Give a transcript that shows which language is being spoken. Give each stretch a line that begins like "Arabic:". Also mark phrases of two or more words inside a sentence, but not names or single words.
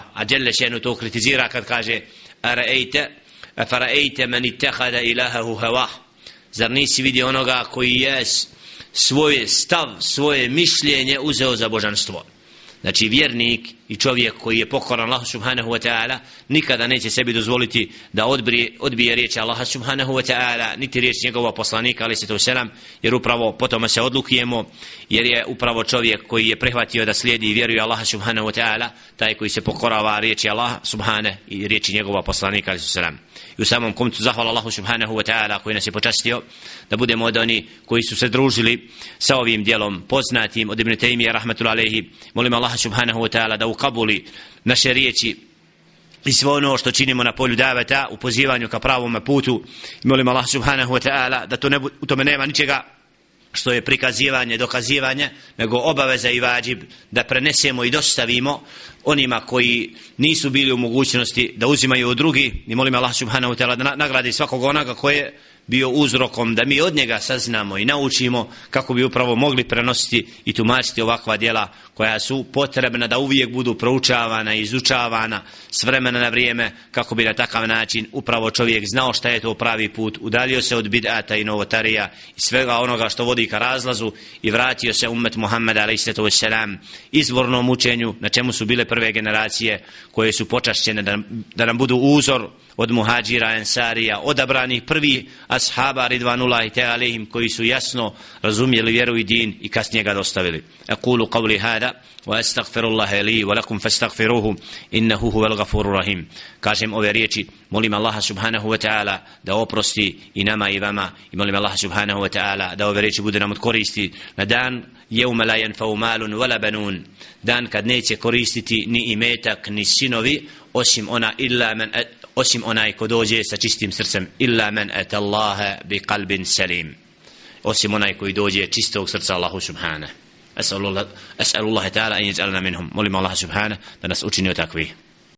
Bosnian: A
Arabic: جل شأنه
Bosnian: to kritizira kad kaže:
Arabic: أفرأيت من اتخذ إلهه هواه.
Bosnian: Zar nisi vidio onoga koji je svoj stav, svoje mišljenje uzeo za božanstvo? Znači vjernik i čovjek koji je pokoran Allahu
Arabic: سبحانه وتعالى
Bosnian: nikada neće sebi dozvoliti da odbije riječ Allaha
Arabic: سبحانه وتعالى
Bosnian: niti riječ njegova poslanika
Arabic: عليه الصلاة والسلام,
Bosnian: jer upravo potom se odlukujemo, jer je upravo čovjek koji je prihvatio da slijedi i vjeruje Allaha
Arabic: سبحانه وتعالى
Bosnian: taj koji se pokorava riječi Allaha subhanahu i riječi njegova poslanika
Arabic: عليه الصلاة والسلام.
Bosnian: I u samom koncu zahvala Allahu
Arabic: سبحانه وتعالى
Bosnian: koji nas je počastio da budemo od oni koji su se družili sa ovim djelom poznatim od Ibn Taymije
Arabic: رحمة الله عليه.
Bosnian: Molim Allaha
Arabic: سبحانه وتعالى
Bosnian: da ukabuli naše riječi i sve ono što činimo na polju daveta u pozivanju ka pravom putu. I molim Allaha
Arabic: سبحانه وتعالى
Bosnian: da u tome nema ničega što je prikazivanje, dokazivanje, nego obaveza i vađib da prenesemo i dostavimo onima koji nisu bili u mogućnosti da uzimaju od drugi. I molim Allah
Arabic: سبحانه وتعالى
Bosnian: da nagradi svakog onoga koji je bio uzrokom da mi od njega saznamo i naučimo kako bi upravo mogli prenositi i tumačiti ovakva djela koja su potrebna da uvijek budu proučavana i izučavana s vremena na vrijeme, kako bi na takav način upravo čovjek znao šta je to pravi put, udalio se od bid'ata i novotarija i svega onoga što vodi ka razlazu i vratio se ummet Muhammeda
Arabic: عليه الصلاة والسلام
Bosnian: izvornom učenju na čemu su bile prve generacije koje su počašćene da nam budu uzor od muhađira, ensarija, odabranih prvi ashaba
Arabic: رضوان الله تعالى عليهم
Bosnian: koji su jasno razumjeli vjeru i din i kasnije ga dostavili.
Arabic: أقول قولي هذا وأستغفر الله لي ولكم فاستغفروه إنه هو الغفور الرحيم.
Bosnian: Kažem ove riječi, molim Allaha
Arabic: سبحانه وتعالى
Bosnian: da oprosti i nama i vama, i molim Allaha
Arabic: سبحانه وتعالى
Bosnian: da ove riječi bude nam od koristi na dan
Arabic: يوم لا ينفع مال ولا بنون,
Bosnian: dan kad neće koristiti ni imetak ni sinovi osim onaj ko dođe sa čistim srcem,
Arabic: إلا من أتى الله بقلب سليم,
Bosnian: osim onaj koji dođe čistog srca Allahu subhanahu.
Arabic: أسأل الله تعالى أن يجعلنا منهم.
Bosnian: Molim Allah subhanahu da nas učini od takvih.